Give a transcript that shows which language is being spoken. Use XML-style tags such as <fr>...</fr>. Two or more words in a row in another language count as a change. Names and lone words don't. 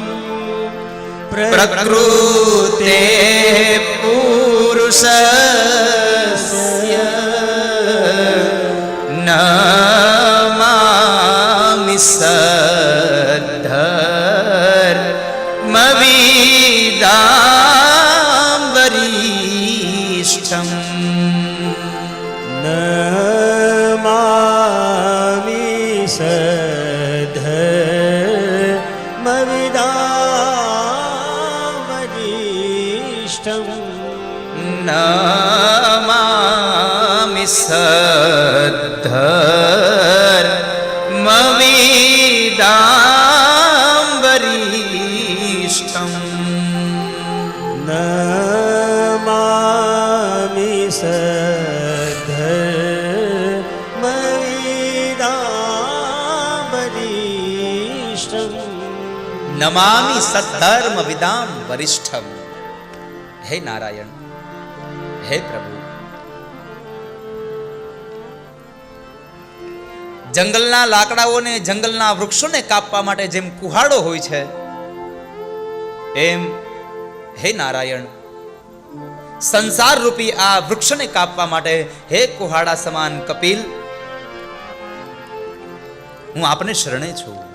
<sa>પ્રકૃતે પુરુષસ્ય નમામિ સદ્ધર્મવિદાંબરીષ્ઠં. નમામિ સદ્ધર્મવિદાંબરીષ્ઠં. नमामि सद्धर्मविदाम्बरीष्टम् नमामि सद्धर्मविदाम्बरीष्टम् नमामि सद्धर्म विदाम वरिष्ठम। हे नारायण, हे प्रभु,</sa> <gu>જંગલના લાકડાઓને, જંગલના વૃક્ષોને કાપવા માટે જેમ કુહાડો હોય છે, એમ હે નારાયણ સંસાર રૂપી આ વૃક્ષને કાપવા માટે હે કુહાડા સમાન કપિલ, હું આપને શરણે છું.</gu>